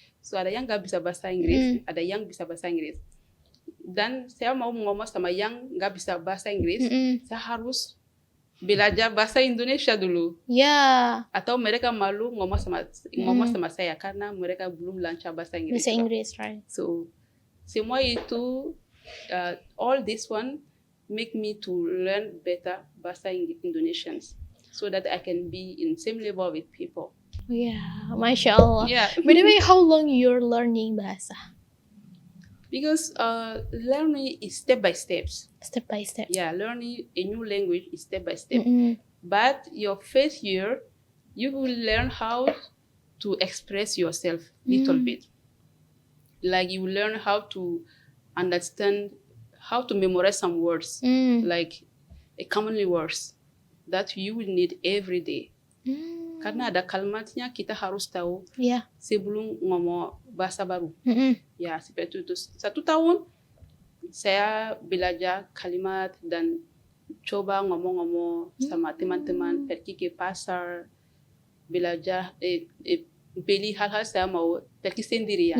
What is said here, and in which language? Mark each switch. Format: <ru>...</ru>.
<id>So ada yang nggak bisa bahasa Inggris, ada yang bisa bahasa Inggris. Dan saya mau ngomong sama yang nggak bisa bahasa Inggris, saya harus belajar bahasa Indonesia dulu. Ya. Atau mereka malu ngomong sama saya karena mereka belum lancar bahasa Inggris. Bahasa Inggris, right? So semua itu,</id> <en>all this one make me to learn better bahasa Indonesians, so that I can be in same level with people. Yeah, Masya Allah. Yeah. By the way, how long you're learning bahasa? Because learning is step by steps. Step by step. Yeah, learning a new language is step by step. But your first year, you will learn how to express yourself little bit. Like you learn how to understand, how to memorize some words, like commonly words. that you will need every day.</en> <id>Karena ada kalimatnya kita harus tahu sebelum ngomong bahasa baru. Ya, seperti itu. 1 tahun saya belajar kalimat dan coba ngomong-ngomong sama teman-teman, pergi ke pasar, belajar, beli hal-hal saya mau pergi sendirian.</id>